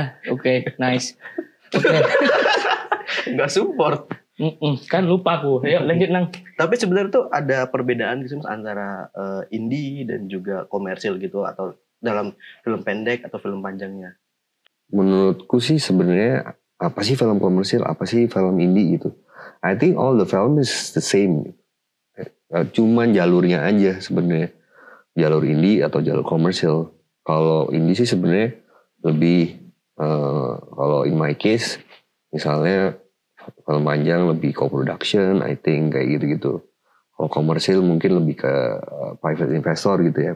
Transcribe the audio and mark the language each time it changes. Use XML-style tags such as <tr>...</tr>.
<id>Oke, nice. Oke. Nggak support. Kan lupa aku. Ayo lanjut Nang. Tapi sebenarnya tuh ada perbedaan gitu mas antara indie dan juga komersil gitu atau dalam film pendek atau film panjangnya. Menurutku sih sebenarnya apa sih film komersil, apa sih film indie gitu.</id> <en>I think all the film is the same.</en> <id>Cuman jalurnya aja sebenarnya. Jalur indie atau jalur komersil. Kalau indie sih sebenarnya lebih kalau</id> <en>in my case</en> <id>misalnya film panjang lebih co-production,</id> <en>I think</en> <id>kayak gitu-gitu. Kalau komersil mungkin lebih ke private investor gitu ya.</id>